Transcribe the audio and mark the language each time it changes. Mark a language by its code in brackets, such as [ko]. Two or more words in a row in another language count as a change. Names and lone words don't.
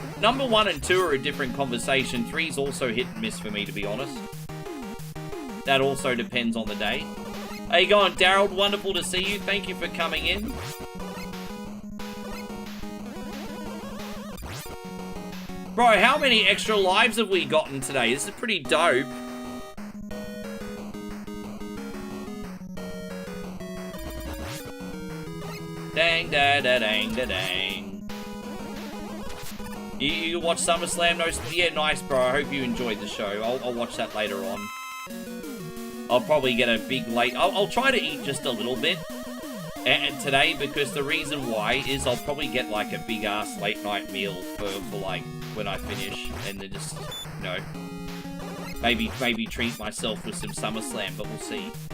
[en] Number 1 and 2 are a different conversation. 3's also hit and miss for me, to be honest. That also depends on the day. How you going, Daryl? Wonderful to see you. Thank you for coming in. Bro, how many extra lives have we gotten today? This is pretty dope. Dang, da, da, dang, da, dang. You watch SummerSlam? No, yeah, nice, bro. I hope you enjoyed the show. I'll watch that later on. I'll probably get a big late... I'll try to eat just a little bit and today, because the reason why is I'll probably get, like, a big-ass late-night meal for, like, when I finish, and then just, you know, maybe treat myself with some SummerSlam, but we'll see.